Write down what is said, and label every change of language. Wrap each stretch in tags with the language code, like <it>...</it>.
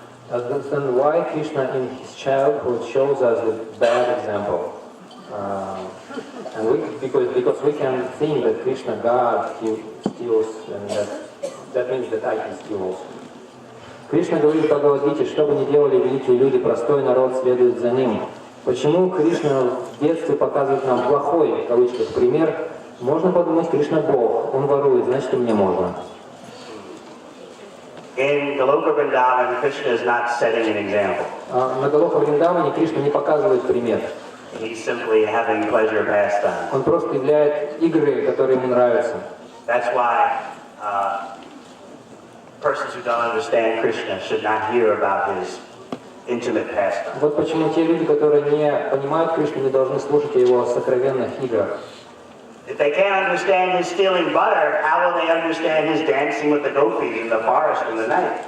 <en>Then why Krishna in his childhood shows us the bad example? And because we can think that Krishna, God, he steals, and that means that I can steal also.</en> <ru>Кришна говорит в Бхагавад-гите, что бы ни делали великие люди, простой народ следует за ним. Почему Кришна в детстве показывает нам плохой, в кавычках, пример? Можно подумать, Кришна Бог, он ворует, значит и мне можно.</ru> <en>In Goloka Vrindavan, Krishna is not setting an example.</en> <ru>На Галока Вриндаване Кришна не показывает пример.</ru> <en>He's simply having pleasure pastime.</en> <ru>Он просто являет игры, которые ему нравятся.</ru> <en>That's why persons who don't understand Krishna should not hear about his intimate pastime.</en> <ru>Вот почему те люди, которые не понимают Кришну, не должны слушать о его сокровенных играх.</ru> <en>If they can't understand his stealing butter, how will they understand his dancing with the gopis in the forest in the night?</en>